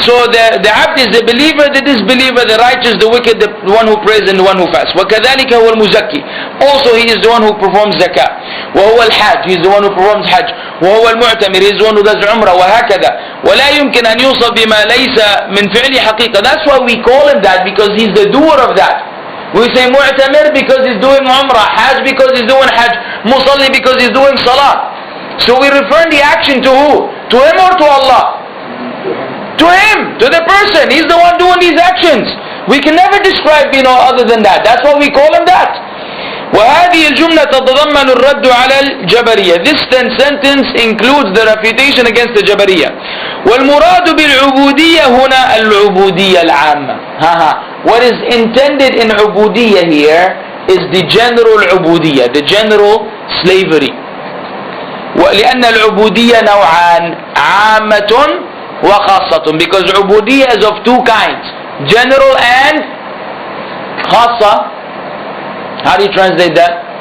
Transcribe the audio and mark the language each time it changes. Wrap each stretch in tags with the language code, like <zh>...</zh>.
<en>So the abd is the believer, the disbeliever, the righteous, the wicked, the one who prays and the one who fasts.</en> <ar>وكذلك هو المزكي.</ar> <en>Also he is the one who performs zakah.</en> <ar>وهو الحاج,</ar> <en>he is the one who performs hajj.</en> <ar>وهو المعتمر,</ar> <en>he is the one who does umrah.</en> <ar>وهكذا. ولا يمكن أن يوصف بما ليس من فعل حقيقة.</ar> <en>That's why we call him that, because he's the doer of that. We say mu'tamir because he's doing umrah, hajj because he's doing hajj, musalli because he's doing salah. So we refer the action to who? To him or to Allah? To him, to the person. He's the one doing these actions. We can never describe other than that. That's why we call him that.</en> <ar>وهذه الجملة تتضمن الرد على الجبرية.</ar> <en>This sentence includes the refutation against the Jabariyah.</en> <ar>والمراد بالعبودية هنا العبودية العامة.</ar> <en>What is intended in عبودية here is the general عبودية, the general slavery.</en> <ar>ولأن العبودية نوعان عامة وخاصة,</ar> <en>because عبودية is of two kinds, general and خاصة. How do you translate that?</en>